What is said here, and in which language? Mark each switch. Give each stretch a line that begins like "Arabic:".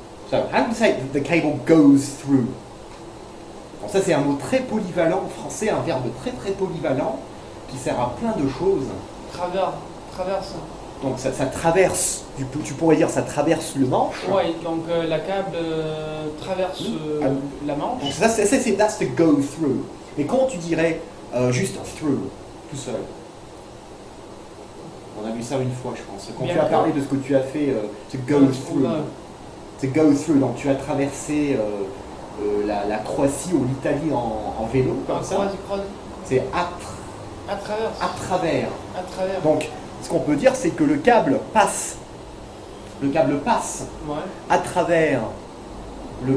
English: So, how do you say the cable goes through?
French: Bon, ça c'est un mot très polyvalent en français, un verbe très très polyvalent qui sert à plein de choses. Traverse. Donc ça traverse, tu pourrais dire ça traverse le manche. Oui, donc la câble traverse la manche. Donc ça c'est
English: that's the go through.
French: Mais comment tu dirais juste through, tout seul? On a vu ça une fois, je pense. Quand tu as parlé de ce que tu as fait,
English: to go through. To go through,
French: donc tu as traversé la Croatie ou l'Italie en vélo, comme ça. C'est à travers. À travers. Donc, ce qu'on peut dire, c'est que le câble passe Ouais. à travers le